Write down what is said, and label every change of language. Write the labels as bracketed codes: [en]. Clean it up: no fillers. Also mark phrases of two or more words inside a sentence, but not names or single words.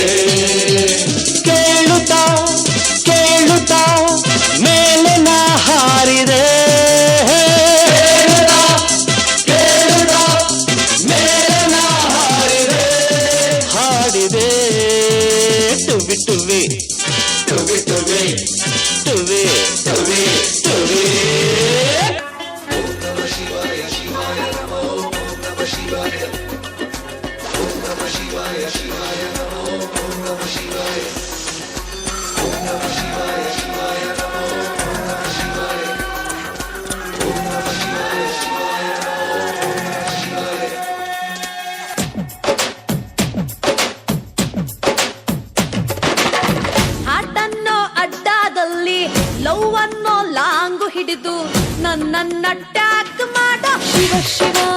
[kn] ಕೇಳುತ್ತಾ ಕೇಳುತ್ತಾ ಮೇಲೆ ನಾ ಹಾರಿದೆ, ಕೇಳುತ್ತಾ ಮೇಲೆ ನಾ ಹಾರಿದೆ, ಹಾಡಿದೆ. ಟುವಿ ಟುವಿ ಟುವಿ ಟುವಿ ಟುವಿ ಟುವಿ ಟುವಿ. [sa] ಓಂ ನಮಃ ಶಿವಾಯ ಶಿವಾಯ ನಮೋ, ಓಂ ನಮಃ ಶಿವಾಯ, ಓಂ ನಮಃ ಶಿವಾಯ ಶಿವಾಯ ನಮೋ, ಓಂ ನಮಃ ಶಿವಾಯ, ಓಂ ನಮಃ ಶಿವಾಯ ಶಿವಾಯ ನಮೋ, ಓಂ ನಮಃ ಶಿವಾಯ, ಓಂ ನಮಃ ಶಿವಾಯ ಶಿವಾಯ ನಮೋ, ಓಂ ನಮಃ ಶಿವಾಯ. [kn] ಲವ್ ಅನ್ನೋ ಲಾಂಗು ಹಿಡಿದು ನನ್ನನ್ನ ಟ್ಯಾಗ್ ಮಾಡ ಶಿವ ಶಿವ